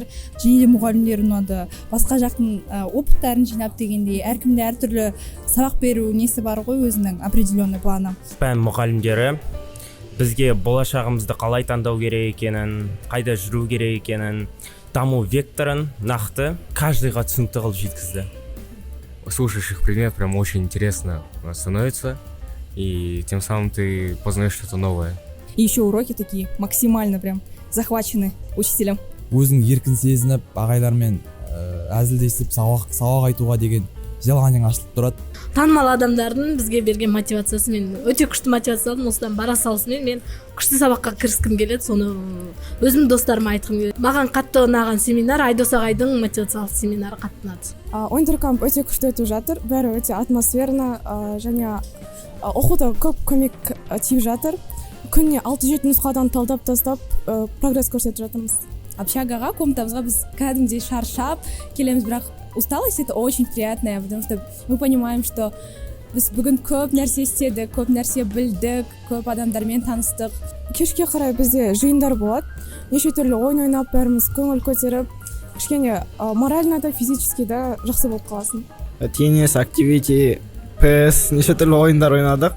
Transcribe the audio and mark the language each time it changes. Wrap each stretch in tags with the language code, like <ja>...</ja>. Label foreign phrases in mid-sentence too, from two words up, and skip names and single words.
<kk>Және де мұғалімдер ұнады, басқа жақтың опыттарын жинап дегендей, әркімде әртүрлі сабақ беру несі бар ғой, өзінің определенный планы. Пән мұғалімдері бізге болашағымызды қалай таңдау керек екенін, қайда жүру керек екенін, даму векторын нақты каждыйға түсінікті қылып жеткізді.</kk> <ru>Слушаешь их предмет, прям очень интересно становится, и тем самым ты познаешь что-то новое. И еще уроки такие максимально прям захвачены учителем.</ru> <kk>Өзің еркін сезініп, ағайлармен әзілдесіп, сабақ айтуға деген желаниең ашылып тұрады. Танымал адамдардың бізге берген мотивациясы, мен өте күшті мотивация алдым. Осыдан бара салысымен мен күшті сабаққа кіріскім келеді. Соны өзім достарыма айтқым келеді. Маған қатты ұнаған семинар Айдос ағайдың мотивациялық семинары қатты ұнады. Уинтеркамп өте күшті өтіп жатыр. Бәрі өте атмосферно, және оқуда көп көмек тиіп жатыр. Күніне 6-7 нұсқадан талдап тастап прогресс көрсетіп жатырмыз. Общагаға, комнатамызға біз кәдімгідей шаршап келеміз, бірақ</kk> <ru>усталость это очень приятная, потому что мы понимаем, что</ru> <kk>біз бүгін көп нәрсе істедік, көп нәрсе білдік, көп адамдармен таныстық. Кешке қарай бізде жиындар болады. Неше түрлі ойын ойнап, бәріміз көңіл көтеріп, кішкене морально да, физически да жақсы болып қаласың. Теннис, активити, PS, неше түрлі ойындар ойнадық.</kk>